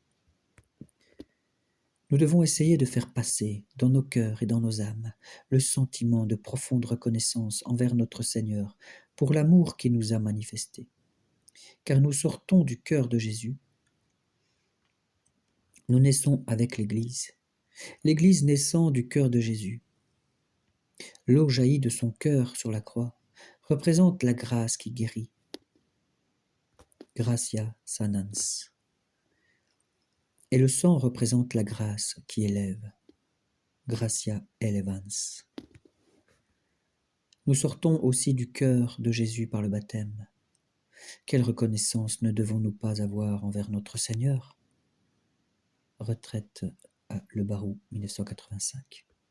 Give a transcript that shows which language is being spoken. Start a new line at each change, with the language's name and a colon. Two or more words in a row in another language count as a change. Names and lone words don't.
French: Nous devons essayer de faire passer dans nos cœurs et dans nos âmes le sentiment de profonde reconnaissance envers notre Seigneur pour l'amour qu'il nous a manifesté. Car nous sortons du cœur de Jésus. Nous naissons avec l'Église. L'Église naissant du cœur de Jésus. L'eau jaillit de son cœur sur la croix représente la grâce qui guérit.
Latin: Gratia sanans.
French: Et le sang représente la grâce qui élève.
Latin: Gratia elevans.
French: Nous sortons aussi du cœur de Jésus par le baptême. Quelle reconnaissance ne devons-nous pas avoir envers notre Seigneur? Retraite à Le Barou, 1985.